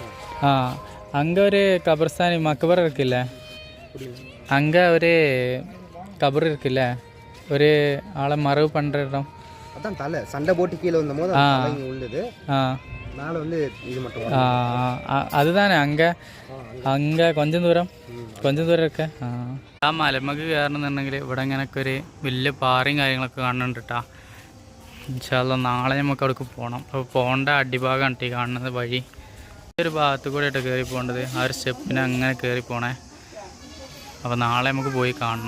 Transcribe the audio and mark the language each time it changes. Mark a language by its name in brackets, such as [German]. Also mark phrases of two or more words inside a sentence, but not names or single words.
[Tamil] அங்கே ஒரு கபர்ஸ்தான் மக்பர் இருக்குல்ல, அங்கே ஒரு கபர் இருக்குல்ல, ஒரு ஆளை மரபு பண்ணுற இடம். அதான் தலை சண்டை போட்டு கீழே வந்தபோது உள்ளது. மேலே வந்து இது மட்டும். அதுதானே அங்கே அங்கே கொஞ்சம் [Malayalam] ദൂരം ഒക്കെ. ആ മലമക്ക് കയറണമെന്നുണ്ടെങ്കിൽ ഇവിടെ ഇങ്ങനെയൊക്കെ ഒരു വലിയ പാറയും കാര്യങ്ങളൊക്കെ കാണുന്നുണ്ട് കേട്ടോ. [Arabic] إن شاء الله [Malayalam] നാളെ നമുക്ക് അവിടേക്ക് പോകണം. അപ്പോൾ പോകേണ്ട അടിഭാഗമാണ് ഈ കാണുന്നത് വഴി. ഒരു ഭാഗത്ത് കൂടെ ആയിട്ട് കയറി പോകേണ്ടത്. ആ ഒരു സ്റ്റെപ്പിന് അങ്ങനെ കയറി പോണേ. അപ്പോൾ നാളെ നമുക്ക് പോയി കാണണം.